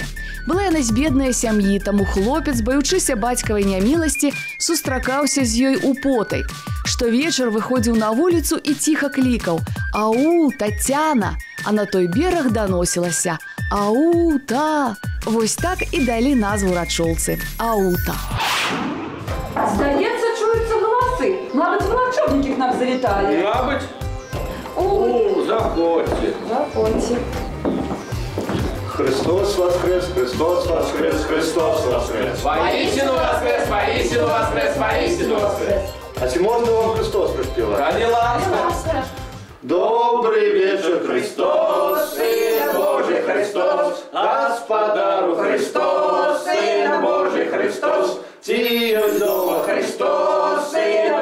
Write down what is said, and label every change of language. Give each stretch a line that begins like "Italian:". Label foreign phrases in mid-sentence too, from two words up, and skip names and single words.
Belarusian: Была яна з беднай сям'і, таму хлопец, баючыся бацькавай няміласці, сустракаўся з ёй употай. Штовечар выходзіў на вуліцу і ціха клікаў: «Ау, Тацяна!» А на той бераг даносілася: «Аута!» Вось так і далі назву рачолцы – Аута.
Ukrainian: Здається, чуються голоси. Мабуть, волочовники к нам завітали. Мабуть? О, заходьте. Заходьте. Христос воскрес, Христос воскрес, Христос воскрес.
Russian: Воистину воскрес, воистину воскрес, воистину воскрес.
Ukrainian: А чи можно вам Христос приспевать? Ради ласка.
Russian: Добрый вечер, Христос, Сын Божий Христос, Господару Христос, Сын Божий Христос, Ти дома Христос, Сын